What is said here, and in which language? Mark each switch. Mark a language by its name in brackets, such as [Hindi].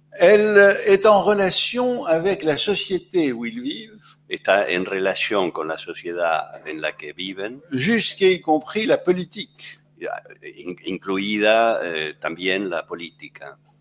[French] elle est en relation avec la société où ils vivent, [Spanish] está en relación con la sociedad en la que viven, [French] jusqu'à y compris la politique. [Spanish] Incluida también la política.